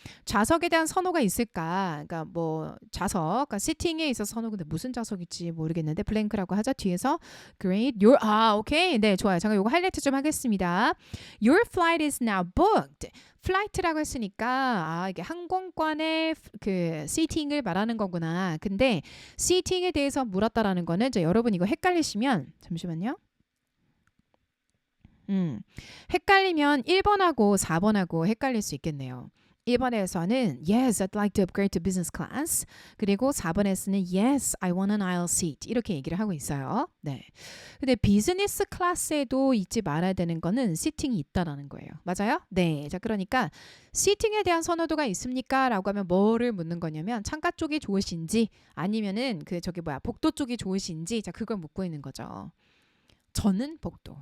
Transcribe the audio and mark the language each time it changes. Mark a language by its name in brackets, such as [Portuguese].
[Korean] 좌석에 대한 선호가 있을까? 그러니까 뭐 좌석, 그러니까 sitting에 있어서 선호 근데 무슨 좌석일지 모르겠는데 블랭크라고 하자. 뒤에서 great. 오케이. 네, 좋아요. 잠깐 요거 하이라이트 좀 하겠습니다. [English] Your flight is now booked. [Korean] 플라이트라고 했으니까 이게 항공권의 그 seating을 말하는 거구나. 근데 seating에 대해서 물었다라는 거는 여러분 이거 헷갈리시면 잠시만요. 헷갈리면 1번하고 4번하고 헷갈릴 수 있겠네요. 1번에서는 [English] Yes, I'd like to upgrade to business class. [Korean] 그리고 4번에서는 [English] Yes, I want an aisle seat. [Korean] 이렇게 얘기를 하고 있어요. 네. 근데 비즈니스 클래스에도 잊지 말아야 되는 거는 시팅이 있다라는 거예요. 맞아요? 네. 자, 그러니까 시팅에 대한 선호도가 있습니까? 라고 하면 뭐를 묻는 거냐면 창가 쪽이 좋으신지 아니면은 복도 쪽이 좋으신지 자, 그걸 묻고 있는 거죠. 저는 복도.